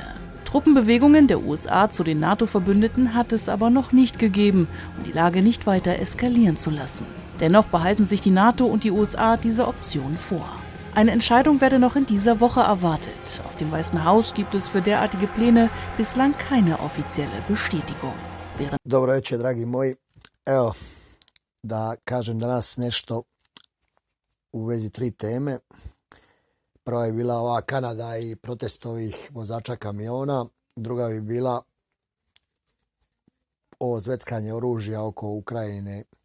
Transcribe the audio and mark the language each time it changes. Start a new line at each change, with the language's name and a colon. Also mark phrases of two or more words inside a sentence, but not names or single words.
German: Truppenbewegungen der USA zu den NATO-Verbündeten hat es aber noch nicht gegeben, um die Lage nicht weiter eskalieren zu lassen. Dennoch behalten sich die NATO und die USA diese Option vor. Eine Entscheidung werde noch in dieser Woche erwartet. Aus dem Weißen Haus gibt es für derartige Pläne bislang keine offizielle Bestätigung.
Croatian: Dobro večer, dragi moji. Evo, da kažem danas nešto u vezi 3 teme. Prva je bila ova Kanada i protest ovih vozača kamiona. Druga bi bila ovo zveckanje oružja oko Ukrajine.